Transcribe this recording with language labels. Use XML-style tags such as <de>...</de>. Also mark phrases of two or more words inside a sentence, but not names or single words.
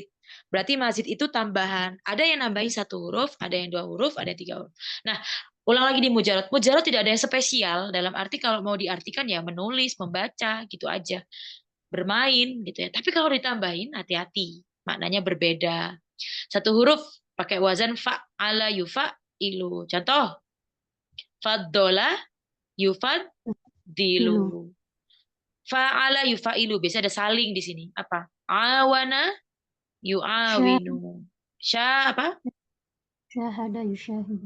<id>Berarti mazid itu tambahan. Ada yang nambahin 1 huruf, ada yang 2 huruf, ada 3 huruf. Nah, ulang lagi di mujarot. Mujarot tidak ada yang spesial. Dalam arti kalau mau diartikan ya menulis, membaca, gitu aja. Bermain, gitu ya. Tapi kalau ditambahin, hati-hati. Maknanya berbeda. 1 huruf pakai wazan</id> <ar>فاعل يفاعل.</ar> <id>Contoh.</id> <ar>فاضل يفاضل. فاعل يفاعل.</ar> <id>Biasanya ada saling di sini.</id> <ar>Apa? عاون يعاون.</ar> <id>Apa?</id> <ar>شاهد يشاهد.</ar>